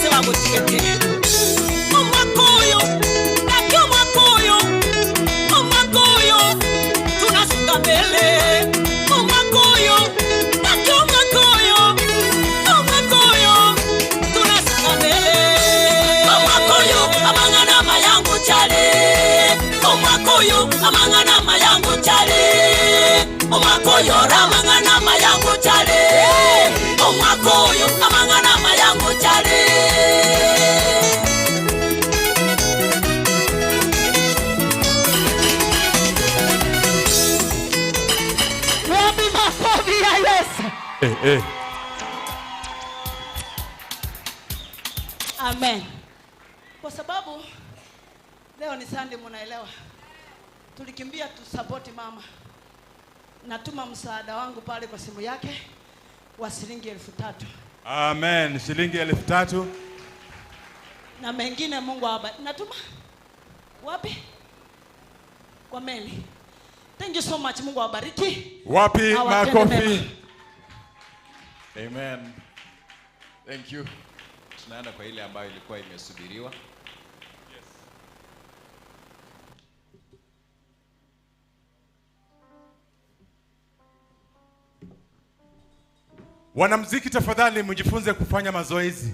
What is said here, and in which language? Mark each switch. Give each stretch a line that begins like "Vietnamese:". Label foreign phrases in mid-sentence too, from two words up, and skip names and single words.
Gusii: gutigete Omakoyo nake Omakoyo
Swahili: tunasonga mbele
Gusii: Omakoyo nake Omakoyo
Swahili: tunasonga mbele
Gusii: Omakoyo amangana mayangu chale Omakoyo amangana mayangu chale Omakoyo ramangana mayangu chale Omakoyo amangana mayangu chale
Swahili: Wapi makofi ya Yesu? Amen. Kwa sababu leo ni Sunday, mnaelewa. Tulikimbia tu support mama. Natuma msaada wangu pale kwa simu yake wa shilingi 3,000. Amen. Shilingi 3,000. Na mengine Mungu awabariki. Natuma wapi? Kwa meli.
English: Thank you so much.
Swahili: Mungu awabariki. Wapi makofi?
English: Amen. Thank you.
Swahili: Tunaenda kwa ile ambayo ilikuwa imesubiriwa. Wanamuziki, tafadhali mjifunze kufanya mazoezi.